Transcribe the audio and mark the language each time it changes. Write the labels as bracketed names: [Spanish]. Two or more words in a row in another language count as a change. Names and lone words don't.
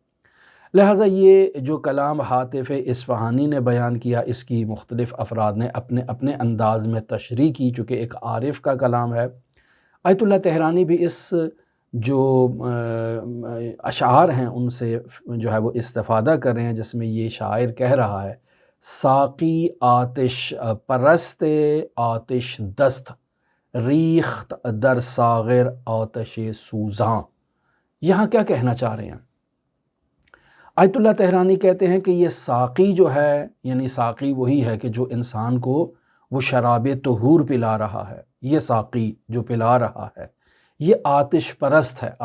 [Urdu] لہٰذا یہ جو کلام حاطف اصفہانی نے بیان کیا، اس کی مختلف افراد نے اپنے اپنے انداز میں تشریح کی، چونکہ ایک عارف کا کلام ہے۔ آیت اللہ تہرانی بھی اس جو اشعار ہیں ان سے جو ہے وہ استفادہ کر رہے ہیں، جس میں یہ شاعر کہہ رہا ہے [Persian] ساقی آتش پرست آتش دست، ریخت در ساغر آتش سوزاں۔ [Urdu] یہاں کیا کہنا چاہ رہے ہیں؟ آیت اللہ طہرانی کہتے ہیں کہ یہ ساقی جو ہے، یعنی ساقی وہی ہے کہ جو انسان کو وہ شراب طہور پلا رہا ہے، یہ ساقی جو پلا رہا ہے یہ آتش پرست ہے۔